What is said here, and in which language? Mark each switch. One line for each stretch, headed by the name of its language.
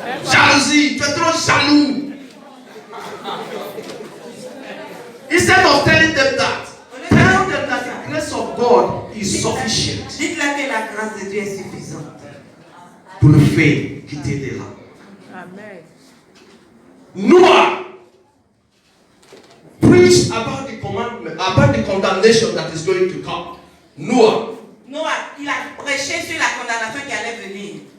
French: Jalousie, tu es trop jaloux.
English: Instead of telling them that, tell them that the grace of God is sufficient
French: Dites-leur que la grâce de Dieu est suffisante. pour le faire quitter de là. Amen.
English: Noah preached about the commandment, about the condemnation that is going to come. Noah.
French: Noah, il a prêché sur la condamnation qui allait venir.